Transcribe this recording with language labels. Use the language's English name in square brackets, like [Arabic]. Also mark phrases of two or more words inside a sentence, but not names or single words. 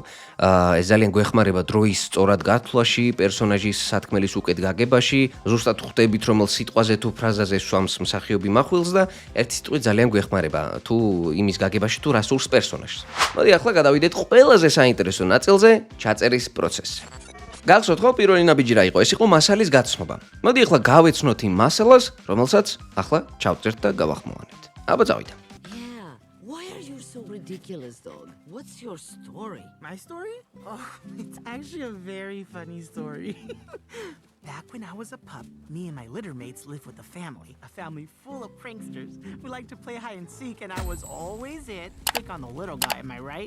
[Georgian] ეს ძალიან გვეხმარება დროის სწორად გათვლაში, პერსონაჟის სათქმელის უკეთ გაგებაში, ზუსტად ხვდებით, რომელ სიტყვაზე თუ ფრაზაზე სვამს მსახიობი מחვილს და ერთი სიტყვით ძალიან გვეხმარება თუ იმის გაგებაში თუ რა სურს პერსონაჟს. მოდი ახლა გადავიდეთ ყველაზე საინტერესო ნაწილზე, ჩაწერის პროცესზე. გახსოვთ ხო, პირველი ნაბიჯი რა იყო? ეს იყო მასალის გაცნობა. მოდი ახლა გავეცნოთ იმ მასალას, რომელსაც ახლა ჩავწერთ და გავახმოვანებთ. აბა წავიდა. [English] Ridiculous, dog. What's your story? My story? Oh, it's actually a very funny story. Back when I was a pup, me and my litter mates lived with a family full of pranksters. We liked to play hide and seek, and I was always it. Pick on the little guy, am I right?